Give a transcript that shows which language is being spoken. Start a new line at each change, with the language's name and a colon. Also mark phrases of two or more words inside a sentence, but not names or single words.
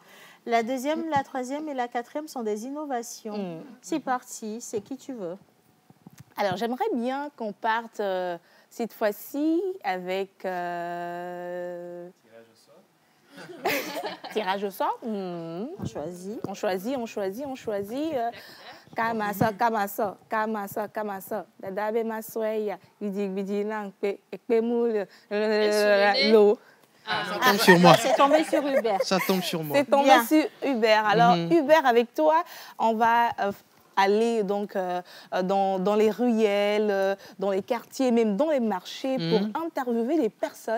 French: La deuxième, la troisième et la quatrième sont des innovations. C'est parti. C'est qui tu veux. Alors, j'aimerais bien qu'on parte cette fois-ci avec... Tirage au sort. On choisit. On choisit. Kamasa, kamasa, kamasa, kamasa. Dadabe masweya, bidi langpe, ekpemoul, l'eau. Ça tombe sur moi. C'est tombé sur Hubert. Ça tombe sur moi. C'est tombé Bien. sur Hubert. Alors, Hubert, avec toi, on va aller donc dans les ruelles, dans les quartiers, même dans les marchés, pour interviewer les personnes.